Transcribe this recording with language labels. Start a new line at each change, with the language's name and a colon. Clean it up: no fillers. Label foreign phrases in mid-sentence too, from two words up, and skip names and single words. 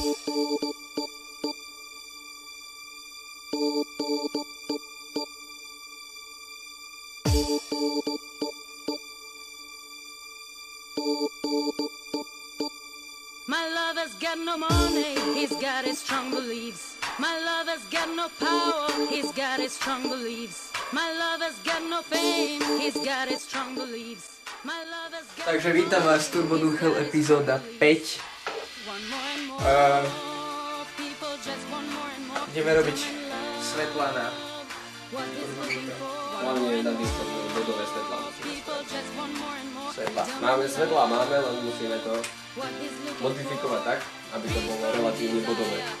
English: My lover's got no money, he's got his strong beliefs. My lover's got no power, he's got his strong beliefs. My lover's got no fame, he's got his strong beliefs. My lover's got
Slovak: Takže vítam vás, Turbo Duchel, epizóda 5. Ideme robiť svetlá na Turbo Duchel. Hlavne na Discordu bodové svetlá. Máme svetlá, len musíme to modifikovať tak, aby to bolo relatívne bodové.